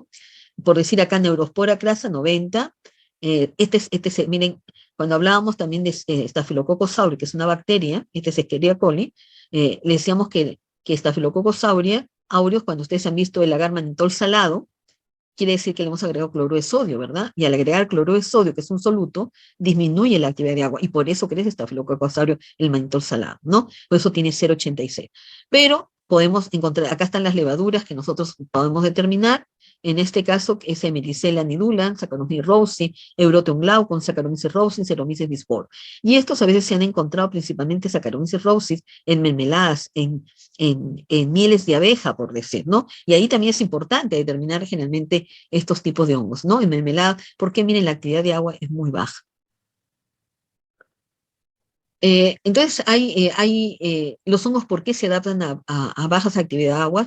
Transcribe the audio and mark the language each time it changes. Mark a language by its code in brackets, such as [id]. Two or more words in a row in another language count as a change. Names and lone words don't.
[es] Por decir acá, Neurospora crasa 90, miren, cuando hablábamos también de Staphylococcus aureus, que es una bacteria, este es Escherichia coli, le decíamos que Staphylococcus aureus, cuando ustedes han visto el agar mannitol salado, quiere decir que le hemos agregado cloruro de sodio, ¿verdad? Y al agregar cloruro de sodio, que es un soluto, disminuye la actividad de agua, y por eso crece Staphylococcus aureus, el mannitol salado, ¿no? Por eso tiene 0,86. Pero podemos encontrar, acá están las levaduras que nosotros podemos determinar, en este caso es Hemericella nidula, Saccharomyces rosei, Eurotheum glaucon, Saccharomyces rosei, Saccharomyces bisporo. Y estos a veces se han encontrado principalmente Saccharomyces rosei en mermeladas, en mieles de abeja, por decir, ¿no? Y ahí también es importante determinar generalmente estos tipos de hongos, ¿no? En mermelada, porque miren, la actividad de agua es muy baja. Entonces, los hongos, ¿por qué se adaptan a bajas actividad de agua?